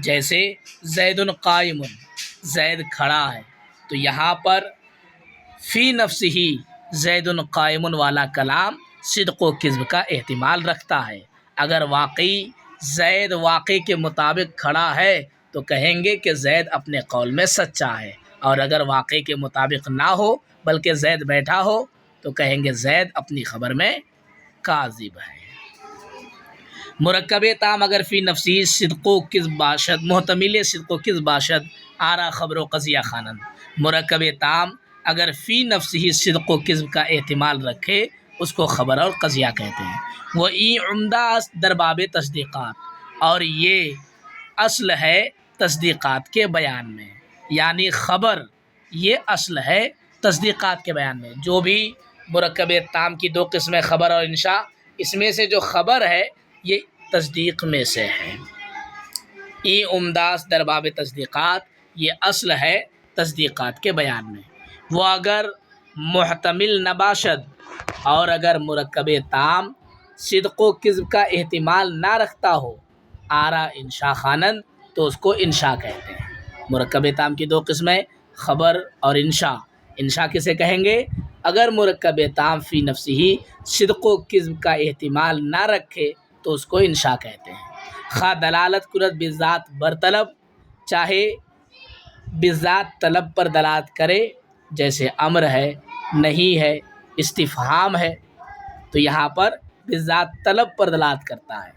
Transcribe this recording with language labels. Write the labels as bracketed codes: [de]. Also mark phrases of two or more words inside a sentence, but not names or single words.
[ur] جیسے [ar] زید قائم، [ur] زید کھڑا ہے، تو یہاں پر فی نفس ہی [ar] زید قائم [ur] والا کلام صدق و کذب کا احتمال رکھتا ہے۔ اگر واقعی زید واقع کے مطابق کھڑا ہے تو کہیں گے کہ زید اپنے قول میں سچا ہے، اور اگر واقع کے مطابق نہ ہو بلکہ زید بیٹھا ہو تو کہیں گے زید اپنی خبر میں کاذب ہے۔ [fa] مرکب تام اگر فی نفسی صدق و کذب باشد، محتمل صدق و کذب باشد، آرا خبر و قضیہ خوانند۔ [ur] مرکب تام اگر فی نفسی صدق و کذب کا احتمال رکھے، اس کو خبر اور قضیہ کہتے ہیں۔ [fa] وہ ای عمدہ است در باب تصدیقات، [ur] اور یہ اصل ہے تصدیقات کے بیان میں، یعنی خبر یہ اصل ہے تصدیقات کے بیان میں۔ جو بھی مرکب تام کی دو قسمیں خبر اور انشاء، اس میں سے جو خبر ہے یہ تصدیق میں سے ہے۔ [fa] ای عمدہ است در باب تصدیقات، [ur] یہ اصل ہے تصدیقات کے بیان میں۔ [fa] وہ اگر محتمل نباشد، [ur] اور اگر مرکب تام صدق و کذب کا احتمال نہ رکھتا ہو، [fa] آرا انشاء خوانند، [ur] تو اس کو انشاء کہتے ہیں۔ مرکب تام کی دو قسمیں خبر اور انشاء. انشاء کسے کہیں گے؟ اگر مرکب تام فی نفسی صدق و کذب کا احتمال نہ رکھے تو اس کو انشاء کہتے ہیں. [fa] خواہ دلالت کرت بذات بر طلب، [ur] چاہے بذات طلب پر دلالت کرے، جیسے امر ہے، نہیں ہے، استفہام ہے. تو یہاں پر بذات طلب پر دلالت کرتا ہے.